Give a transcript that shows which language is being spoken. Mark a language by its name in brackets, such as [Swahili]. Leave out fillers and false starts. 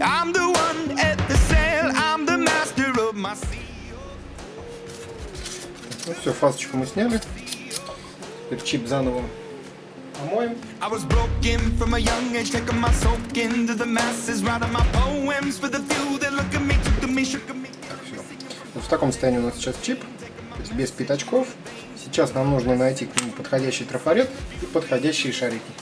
[English] I'm the one at the sail, I'm the master of my sea. [Russian] Ну все, фасочку мы сняли. Теперь чип заново помоем. [English] I was broken from a young age, taking my soak into the masses, writing my poems for the few that look at me, took to me, shook at me. [Russian] Так, все. Вот в таком состоянии у нас сейчас чип, то есть без пятачков. Сейчас нам нужно найти к нему подходящий трафарет и подходящие шарики.